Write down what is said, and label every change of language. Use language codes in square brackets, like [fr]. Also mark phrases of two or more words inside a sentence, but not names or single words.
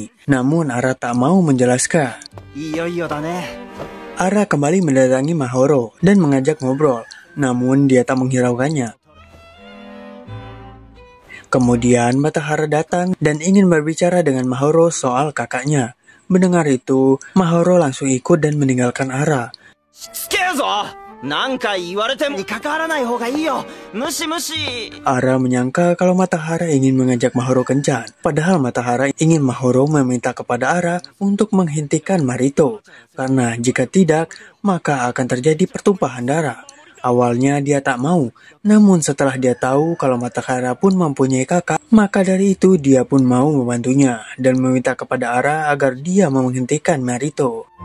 [id] Namun Ara tak mau menjelaskan. Ara kembali mendatangi Mahoro dan mengajak ngobrol, namun dia tak menghiraukannya. Kemudian Matahara datang dan ingin berbicara dengan Mahoro soal kakaknya. Mendengar itu, Mahoro langsung ikut dan meninggalkan Ara. [ja] 何回言われてもに関わらない方がいいよ。無視無視。 [id] Ara menyangka kalau Matahara ingin mengajak Mahoro kencan. Padahal Matahara ingin Mahoro meminta kepada Ara untuk menghentikan Marito. Karena jika tidak, maka akan terjadi pertumpahan darah. Awalnya dia tak mau, namun setelah dia tahu kalau Matahara pun mempunyai kakak, maka dari itu dia pun mau membantunya dan meminta kepada Ara agar dia menghentikan Marito.